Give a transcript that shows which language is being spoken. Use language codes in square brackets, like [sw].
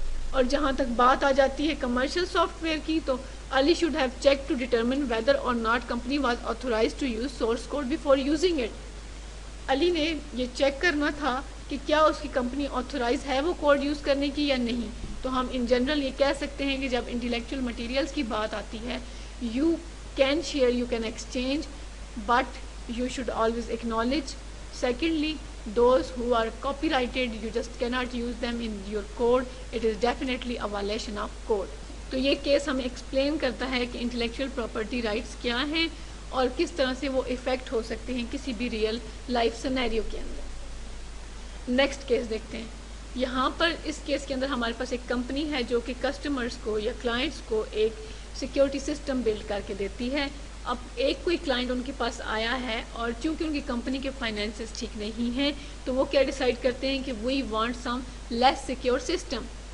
[ur] اور جہاں تک بات آ جاتی ہے کمرشل سافٹ ویئر کی، تو [en] Ali should have check to determine whether or not company was authorize to use source code before using it. [ur] علی نے یہ چیک کرنا تھا کہ کیا اس کی کمپنی آتھورائز ہے وہ کوڈ یوز کرنے کی یا نہیں۔ تو ہم ان جنرل یہ کہہ سکتے ہیں کہ جب انٹلیکچوئل مٹیریلز کی بات آتی ہے، [en] You can share, you can exchange, but you should always acknowledge. Secondly, those who are copyrighted, you just cannot use them in your code. It is definitely a violation of code. [ur] تو یہ case ہمیں explain کرتا ہے کہ intellectual property rights کیا ہیں اور کس طرح سے وہ افیکٹ ہو سکتے ہیں کسی بھی ریئل لائف سینیریو کے اندر۔ نیکسٹ کیس دیکھتے ہیں۔ یہاں پر اس کیس کے اندر ہمارے پاس ایک کمپنی ہے جو کہ کسٹمرز کو یا کلائنٹس کو ایک سیکیورٹی سسٹم بلڈ کر کے دیتی ہے۔ اب ایک کوئی کلائنٹ ان کے پاس آیا ہے اور چونکہ ان کی کمپنی کے فائنینسز ٹھیک نہیں ہیں تو وہ کیا ڈیسائیڈ کرتے ہیں کہ [en] We want some less secure system.